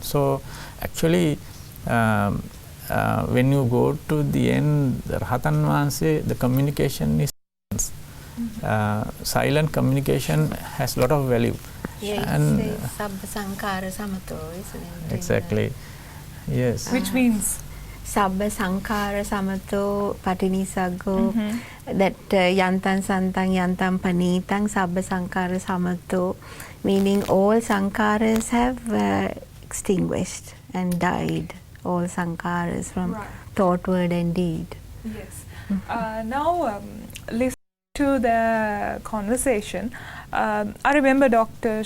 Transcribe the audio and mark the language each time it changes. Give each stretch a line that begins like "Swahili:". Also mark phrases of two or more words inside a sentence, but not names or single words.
English: So actually, when you go to the end, the
Sinhala: රහතන් වහන්සේ,
English: the communication is silent communication has a lot of value. Yeah, and
Pali: Sabba Sankara Samato,
English: isn't it? Exactly. Yes. Which means?
Pali: Sabba Sankara Samato Patinisago, that Yantan Santang Yantam Panitang Sabba Sankara Samato,
English: meaning all Sankaras have extinguished and died. All Sankaras from thought, word and deed. Yes. Now, listen to the conversation. I remember Dr.